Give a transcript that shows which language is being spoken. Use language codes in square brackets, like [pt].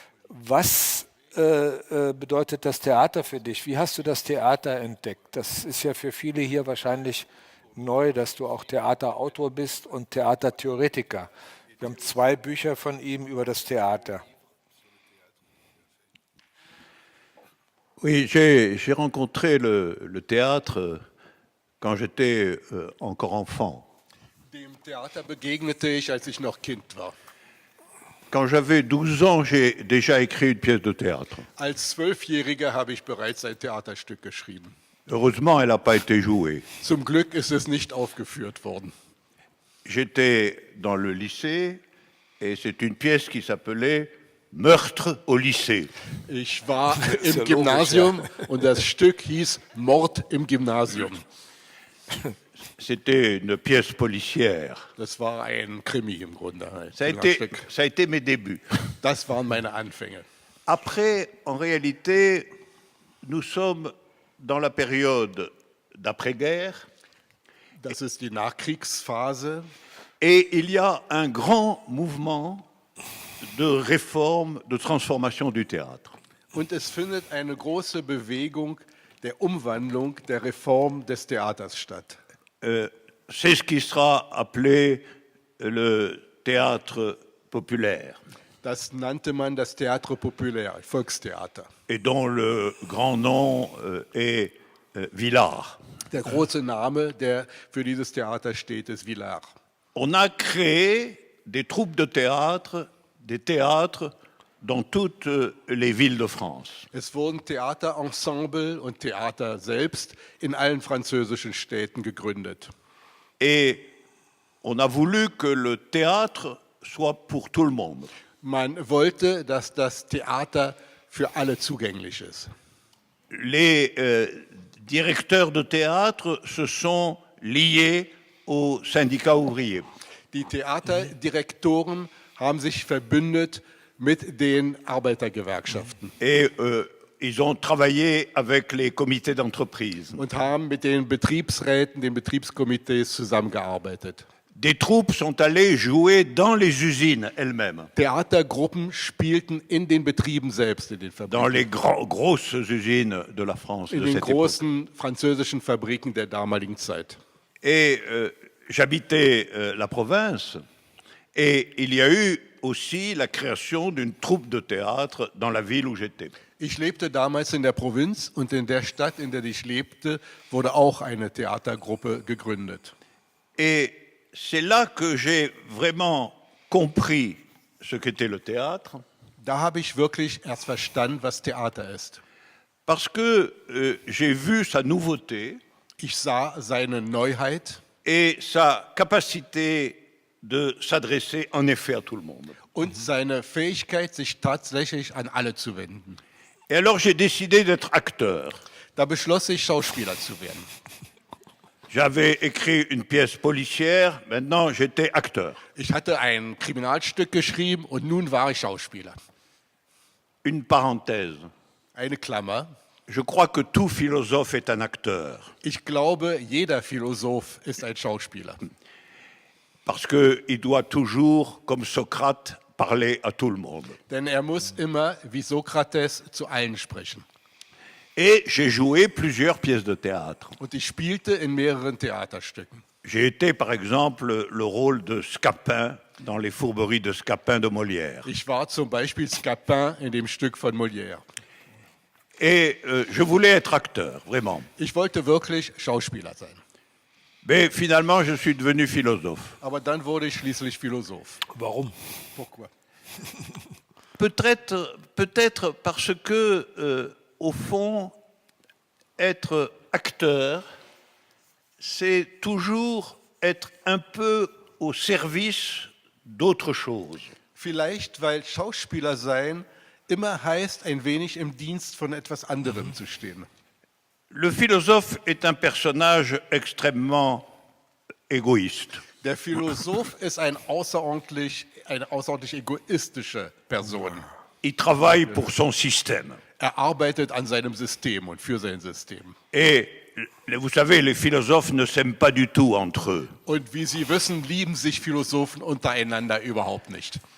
[de] Was bedeutet das Theater für dich? Wie hast du das Theater entdeckt? Das ist ja für viele hier wahrscheinlich neu, dass du auch Theaterautor bist und Theatertheoretiker. Wir haben 2 Bücher von ihm über das Theater. [fr] Oui, j'ai rencontré le théâtre quand j'étais encore enfant. [de] Dem Theater begegnete ich, als ich noch Kind war. [fr] Quand j'avais 12 ans, j'ai déjà écrit une pièce de théâtre. [de] Als 12-Jähriger habe ich bereits ein Theaterstück geschrieben. [fr] Heureusement, elle n'a pas été jouée. [de] Zum Glück ist es nicht aufgeführt worden. [fr] J'étais dans le lycée et c'est une pièce qui s'appelait Meurtre au lycée. [de] Ich war im Gymnasium und das Stück hieß Mord im Gymnasium. [fr] C'était une pièce policière. [de] Das war ein Krimi im Grunde. [fr] Ça a été mes débuts. [de] Das waren meine Anfänge. [fr] Après, en réalité, nous sommes dans la période d'après-guerre. [de] Das ist die Nachkriegsphase. [fr] Et il y a un grand mouvement de réforme, de transformation du théâtre. [de] Und es findet eine große Bewegung der Umwandlung, der Reform des Theaters statt. [fr] C'est ce qui sera appelé le théâtre populaire. [de] Das nannte man das Théâtre populaire, Volkstheater. [fr] Et dont le grand nom est Villard. [de] Der große Name, der für dieses Theater steht, ist Villard. [fr] On a créé des troupes de théâtre, des théâtres dans toutes les villes de France. [de] Es wurden Theaterensemble und Theater selbst in allen französischen Städten gegründet. [fr] Et on a voulu que le théâtre soit pour tout le monde. [de] Man wollte, dass das Theater für alle zugänglich ist. [fr] Les directeurs de théâtre se sont liés aux syndicats ouvriers. [de] Die Theaterdirektoren haben sich verbündet mit den Arbeitergewerkschaften. [fr] Et ils ont travaillé avec les comités d'entreprise. [de] Und haben mit den Betriebsräten, den Betriebskomitees zusammengearbeitet. [fr] Des troupes sont allées jouer dans les usines elles-mêmes. [de] Theatergruppen spielten in den Betrieben selbst, in den Fabriken. [fr] Dans les grosses usines de la France [de] In [fr] de [de] den [fr] cette époque. [de] großen französischen Fabriken der damaligen Zeit. [fr] Et j'habitais la province et il y a eu aussi la création d'une troupe de théâtre dans la ville où j'étais. [de] Ich lebte damals in der Provinz und in der Stadt, in der ich lebte, wurde auch eine Theatergruppe gegründet. [fr] Et c'est là que j'ai vraiment compris ce qu'était le théâtre, [de] Da habe ich wirklich erst verstanden, was Theater ist. [fr] parce que j'ai vu sa nouveauté [de] Ich sah seine Neuheit [fr] et sa capacité de s'adresser en effet à tout le monde. [de] und seine Fähigkeit, sich tatsächlich an alle zu wenden. [fr] Et alors j'ai décidé d'être acteur. [de] Da beschloss ich, Schauspieler zu werden. [fr] J'avais écrit une pièce policière, maintenant j'étais acteur. [de] Ich hatte ein Kriminalstück geschrieben und nun war ich Schauspieler. [fr] Une parenthèse. [de] Eine Klammer. [fr] Je crois que tout philosophe est un acteur, [de] Ich glaube, jeder Philosoph ist ein Schauspieler. [fr] parce qu'il doit toujours, comme Socrate, parler à tout le monde. [de] Denn er muss immer, wie Sokrates, zu allen sprechen. [fr] Et j'ai joué plusieurs pièces de théâtre. [de] Und ich spielte in mehreren Theaterstücken. [fr] J'ai été, par exemple, le rôle de Scapin dans Les Fourberies de Scapin de Molière. [de] Ich war zum Beispiel Scapin in dem Stück von Molière. [fr] Et je voulais être acteur, vraiment. [de] Ich wollte wirklich Schauspieler sein. [fr] Mais finalement, je suis devenu philosophe. [de] Aber dann wurde ich schließlich Philosoph. Warum? [fr] Pourquoi? Peut-être parce que, au fond, être acteur, c'est toujours être un peu au service d'autre chose. [de] Vielleicht, weil Schauspieler sein immer heißt, ein wenig im Dienst von etwas anderem zu stehen. [fr] Le philosophe est un personnage extrêmement égoïste. [de] Der Philosoph ist eine außerordentlich egoistische Person. [fr] Il travaille pour son système. [de] Er arbeitet an seinem System und für sein System. [fr] Et vous savez, les philosophes ne s'aiment pas du tout entre eux. [de] Und wie Sie wissen, lieben sich Philosophen untereinander überhaupt nicht.